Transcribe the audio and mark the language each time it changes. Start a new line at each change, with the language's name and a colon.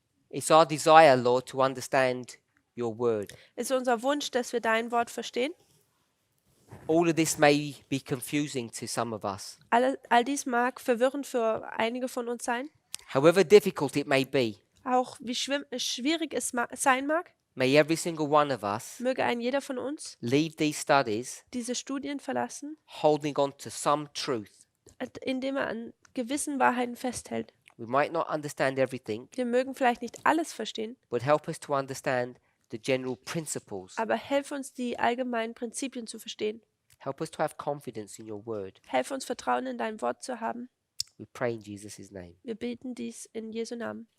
English: it's our desire, Lord, to understand your word.
German: ist unser Wunsch, dass wir dein Wort verstehen.
English: All of this may be confusing to some of us.
German: All dies mag verwirrend für einige von uns sein.
English: However difficult it may be,
German: Auch wie schwierig es sein mag,
English: may every single one of us
German: möge ein jeder von uns
English: leave these studies
German: diese Studien verlassen,
English: holding on to some truth.
German: indem er an gewissen Wahrheiten festhält.
English: We might not understand everything,
German: Wir mögen vielleicht nicht alles verstehen,
English: but help us to understand the general principles.
German: aber helf uns, die allgemeinen Prinzipien zu verstehen.
English: Help us to have confidence in your word.
German: Helf uns, Vertrauen in dein Wort zu haben.
English: We pray in Jesus' name.
German: Wir beten dies in Jesu Namen.